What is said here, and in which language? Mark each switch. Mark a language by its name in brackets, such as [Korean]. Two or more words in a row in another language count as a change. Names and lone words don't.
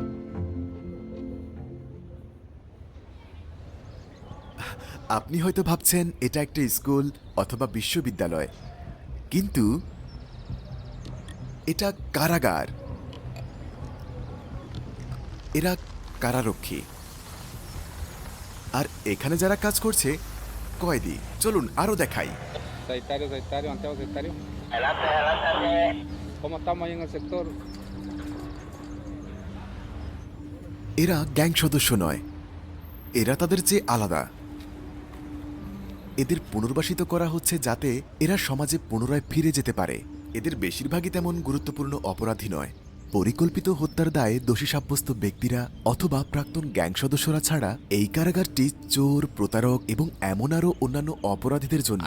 [Bangla] আপনি হয়তো ভাবছেন এটা একটা স্কুল অথবা বিশ্ববিদ্যালয়, কিন্তু এটা কারাগার। এরা কারারক্ষী, আর এখানে যারা কাজ করছে কয়েদি। চলুন আরো দেখাই। [Spanish] Sanitario, sanitario. ¿Cómo estamos ahí en el sector? [Bangla] এরা গ্যাং সদস্য নয়, এরা তাদের চেয়ে আলাদা। এদের পুনর্বাসিত করা হচ্ছে যাতে এরা সমাজে পুনরায় ফিরে যেতে পারে। এদের বেশিরভাগই তেমন গুরুত্বপূর্ণ অপরাধী নয়। পরিকল্পিত হত্যার দায়ে দোষী সাব্যস্ত ব্যক্তিরা অথবা প্রাক্তন গ্যাং সদস্যরা ছাড়া এই কারাগারটি চোর, প্রতারক এবং এমন আরও অন্যান্য অপরাধীদের জন্য।